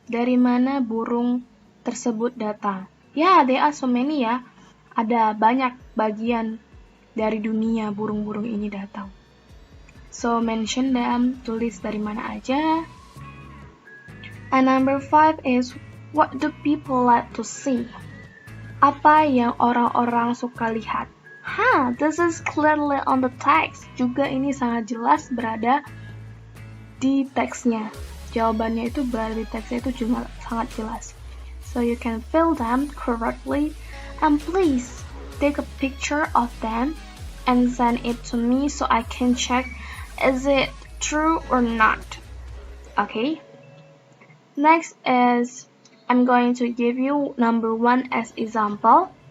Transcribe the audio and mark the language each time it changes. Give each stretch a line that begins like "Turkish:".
Indonesian: Dari mana burung tersebut datang? Ya,
English: there are so many
Indonesian: ya. Ada banyak bagian dari dunia burung-burung ini datang.
English: So mention them,
Indonesian: tulis dari mana aja.
English: And number 5 is, what do people like to see?
Indonesian: Apa yang orang-orang suka lihat?
English: This is clearly on the text.
Indonesian: Juga ini sangat jelas berada di teksnya. Jawabannya itu berada di teksnya itu juga sangat jelas.
English: So you can fill them correctly, and please take a picture of them and send it to me so I can check is it true or not. Okay? Next is, I'm going to give you number 1 as example.